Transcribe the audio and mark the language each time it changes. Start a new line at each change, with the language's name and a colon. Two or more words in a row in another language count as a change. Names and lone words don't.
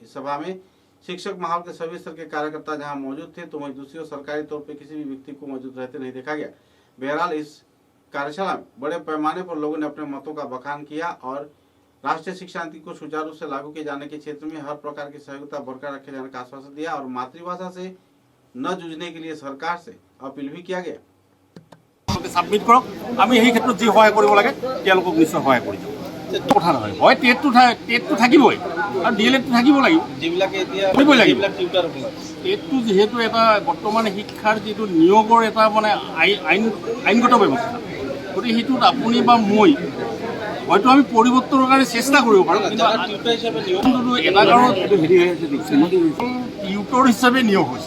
Hindi: इस सभा में शिक्षक माहौल के सभी स्तर के कार्यकर्ता जहां मौजूद थे तो वहीं दूसरी ओर सरकारी तौर पर किसी भी व्यक्ति को मौजूद रहते नहीं देखा गया। बहरहाल इस कार्यशाला में बड़े पैमाने पर लोगों ने अपने मतों का बखान किया और राष्ट्रीय शिक्षा नीति को सुचारू रूप से लागू किए जाने के क्षेत्र में हर प्रकार की सहयोगिता बरकरार रखे जाने का आश्वासन दिया और मातृभाषा से न जूझने के लिए सरकार से अपील भी किया गया।
Assamese: সাবমিট কৰক, আমি সেই ক্ষেত্ৰত যি সহায় কৰিব লাগে তেওঁলোকক নিশ্চয় সহায় কৰি দিম। কথা নহয়, হয় টেটটো থাকিবই আৰু ডিএলএডটো থাকিব লাগিব, কৰিবই লাগিব। টেটটো যিহেতু এটা বৰ্তমান শিক্ষাৰ যিটো নিয়োগৰ এটা মানে আইনগত ব্যৱস্থা, গতিকে সেইটোত আপুনি বা মই হয়তো আমি পৰিৱৰ্তনৰ কাৰণে চেষ্টা কৰিব পাৰোঁ, কিন্তু এটা কাৰণত টিউটৰ হিচাপে নিয়োগ হৈছে।